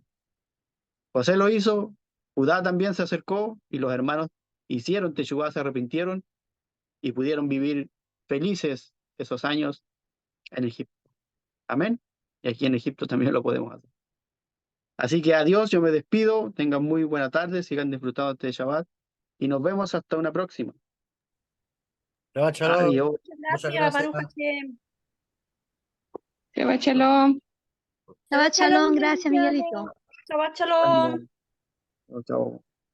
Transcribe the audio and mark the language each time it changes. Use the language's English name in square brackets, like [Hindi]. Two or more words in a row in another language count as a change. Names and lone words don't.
[Spanish] José lo hizo, Judá también se acercó y los hermanos hicieron teshuvá, se arrepintieron y pudieron vivir felices esos años en Egipto. Amén. Y aquí en Egipto también lo podemos hacer. Así que adiós, yo me despido, tengan muy buena tarde, sigan disfrutando este Shabbat y nos vemos hasta una próxima. [Hebrew] שבת שלום. [Spanish] Adiós. Muchas Gracias, gracias. [Hebrew] ברוך השם. שבת שלום. שבת שלום, [Spanish] gracias Miguelito. [Hebrew] שבת שלום. [Spanish] Chao, chao.